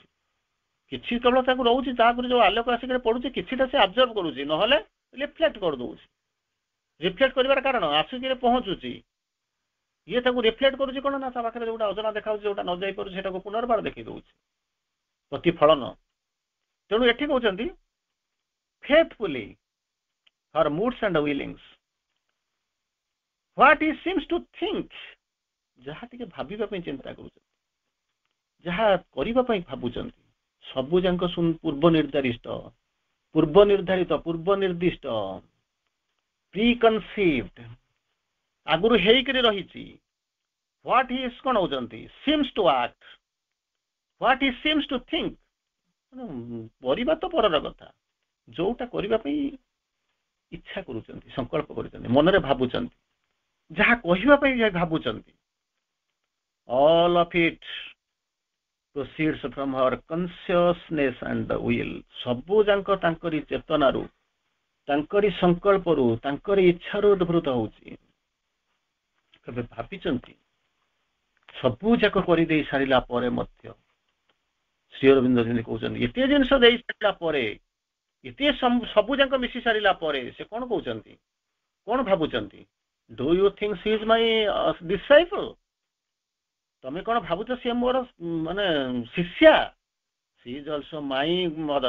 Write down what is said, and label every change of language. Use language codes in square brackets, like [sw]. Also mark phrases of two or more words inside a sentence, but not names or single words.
[or] କିଛି କେବଳ ତାକୁ ରହୁଛି, ତାପରେ ଯୋଉ ଆଲୋକ ଆସିକି ପଡୁଛି କିଛିଟା ସେ ଆବଜର୍ଭ କରୁଛି, ନହେଲେ ରିଫ୍ଲେକ୍ଟ କରିଦେଉଛି। ରିଫ୍ଲେକ୍ଟ କରିବାର କାରଣ ଆସିକି ପହଞ୍ଚୁଛି, ଇଏ ତାକୁ ରିଫ୍ଲେକ୍ଟ କରୁଛି କଣ ନା ତା ପାଖରେ ଯୋଉଟା ଅଜଣା ଦେଖାଉଛି, ଯୋଉଟା ନ ଯାଇପାରୁଛି ସେଟାକୁ ପୁନର୍ବାର ଦେଖେଇ ଦଉଛି, ପ୍ରତିଫଳନ। ତେଣୁ ଏଠି କହୁଛନ୍ତି [en] faithfully her moods and willings, what he seems to think, [or] ଯାହା ଟିକେ ଭାବିବା ପାଇଁ ଚିନ୍ତା କରୁଛନ୍ତି, ଯାହା କରିବା ପାଇଁ ଭାବୁଛନ୍ତି, ସବୁ ଯାକ ପୂର୍ବ ନିର୍ଦ୍ଦିଷ୍ଟ ପ୍ରିକନସିଭଡ, ଆଗରୁ ହେଇକରି ରହିଛି। [en] what he is [or] କଣ ହଉଛନ୍ତି, [en] seems to act, what he seems to think, [or] କରିବା ତ ପରର କଥା, ଯୋଉଟା କରିବା ପାଇଁ ଇଚ୍ଛା କରୁଛନ୍ତି, ସଂକଳ୍ପ କରୁଛନ୍ତି, ମନରେ ଭାବୁଛନ୍ତି, ଯାହା କହିବା ପାଇଁ ଭାବୁଛନ୍ତି, [en] all of it proceeds from her consciousness and the will। [or] ସବୁ ଯାକ ତାଙ୍କରି ଚେତନାରୁ, ତାଙ୍କରି ସଂକଳ୍ପରୁ, ତାଙ୍କରି ଇଚ୍ଛାରୁ ଉଦ୍ଭୂତ ହଉଛି। କେବେ ଭାବିଛନ୍ତି ସବୁ ଯାକ କରିଦେଇ ସାରିଲା ପରେ ମଧ୍ୟ ଶ୍ରୀଅରବିନ୍ଦ ଯେମିତି କହୁଛନ୍ତି, ଏତେ ଜିନିଷ ଦେଇ ସାରିଲା ପରେ, ଏତେ ସବୁ ଯାକ ମିଶି ସାରିଲା ପରେ ସେ କଣ କହୁଛନ୍ତି, କଣ ଭାବୁଛନ୍ତି, [en] do you think she is my disciple, [or] ତମେ କଣ ଭାବୁଛ ସିଏ ମୋର ମାନେ ଶିଷ୍ୟା, [en] she is also my mother.